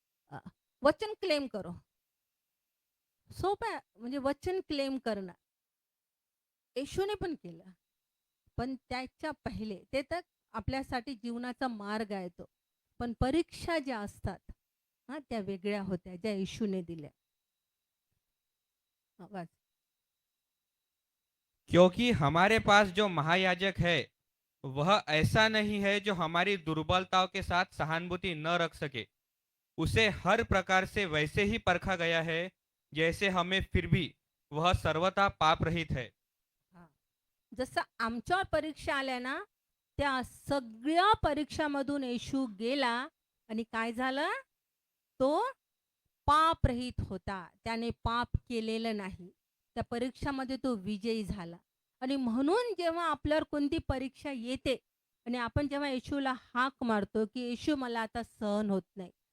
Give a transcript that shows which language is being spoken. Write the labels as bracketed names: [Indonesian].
[Marathi] अ, [Hindi] वचन क्लेम करो." [Marathi] सोपं आहे म्हणजे वचन क्लेम करणं. येशूने पण केलं. पण त्याच्या पहिले ते तर आपल्यासाठी जीवनाचा मार्ग आहे तो. पण परीक्षा ज्या असतात, त्या वेगळ्या होत्या, ज्या येशूने दिल्या. वाच. [Hindi] क्योंकि हमारे पास जो महायाजक है, वह ऐसा नहीं है जो हमारी दुर्बलताओं के साथ सहानुभूति न रख सके। उसे हर प्रकार से वैसे ही परखा गया है, जैसे हमें, फिर भी वह सर्वथा पाप रहित है। हां. [Marathi] जसं आमच्यावर परीक्षा आल्या ना, त्या सगळ्या परीक्षामधून येशू गेला आणि काय झालं? तो पापरहित होता. त्याने पाप केलेलं नाही. त्या परीक्षामध्ये तो विजयी झाला. आणि म्हणून जेव्हा आपल्यावर कोणती परीक्षा येते आणि आपण जेव्हा येशूला हाक मारतो, की येशू मला आता सहन होत नाही.